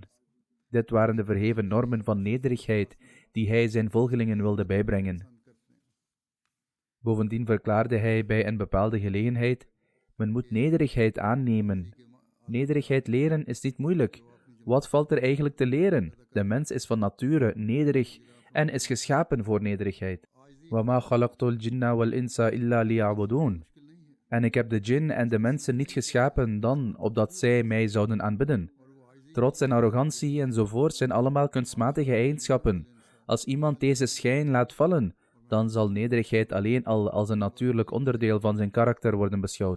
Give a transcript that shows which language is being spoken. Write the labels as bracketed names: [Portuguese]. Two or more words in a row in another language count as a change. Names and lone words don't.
[Dutch] Dit waren de verheven normen van nederigheid die hij zijn volgelingen wilde bijbrengen. Bovendien verklaarde hij bij een bepaalde gelegenheid: men moet nederigheid aannemen. Nederigheid leren is niet moeilijk. Wat valt er eigenlijk te leren? De mens is van nature nederig en is geschapen voor nederigheid. [Arabic] وَمَا خَلَقْتُ الْجِنَّ وَالْإِنسَ إِلَّا لِيَعْبُدُونَ. [Dutch] En ik heb de djinn en de mensen niet geschapen dan opdat zij mij zouden aanbidden. Trots en arrogantie enzovoort zijn allemaal kunstmatige eigenschappen. Als iemand deze schijn laat vallen, dan zal nederigheid alleen al als een natuurlijk onderdeel van zijn karakter worden beschouwd.